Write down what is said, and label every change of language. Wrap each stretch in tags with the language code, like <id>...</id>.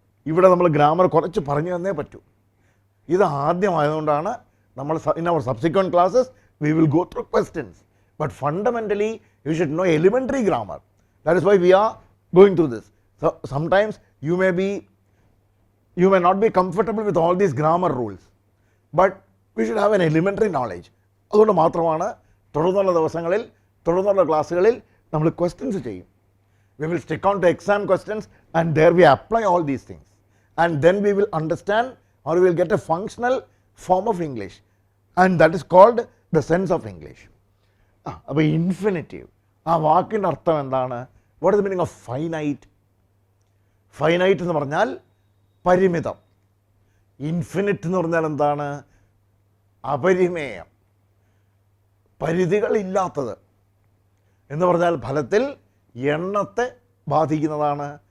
<ml>ഇവിടെ നമ്മൾ ഗ്രാമർ കുറച്ച് പറഞ്ഞു തന്നേ പറ്റൂ. ഇത് ആദ്യമായതുകൊണ്ടാണ് നമ്മൾ</ml> <en>In our subsequent classes we will go through questions, but fundamentally you should know elementary grammar. That is why we are going through this. So sometimes you may not be comfortable with all these grammar rules, but we should have an elementary knowledge.</en> <ml>അതുകൊണ്ട് മാത്രമാണ് തുടർന്നുള്ള ദിവസങ്ങളിൽ തുടർന്നുള്ള ക്ലാസ്സുകളിൽ നമ്മൾ questions ചെയ്യും.</ml> <en>We will stick on to exam questions and there we apply all these things, and then we will understand or we will get a functional form of English, and that is called the sense of English.</en> <ml>അപ്പോൾ infinitive, ആ വാക്കിൻ്റെ അർത്ഥം എന്താണ്?</ml> <en>What is the meaning of finite?</en> <ml>Finite എന്ന് പറഞ്ഞാൽ പരിമിതം. Infinite എന്ന് പറഞ്ഞാൽ എന്താണ്? അപരിമേയം, പരിധികളില്ലാത്തത് എന്ന് പറഞ്ഞാൽ ഫലത്തിൽ എണ്ണത്തെ ബാധിക്കുന്നതാണ്.</ml>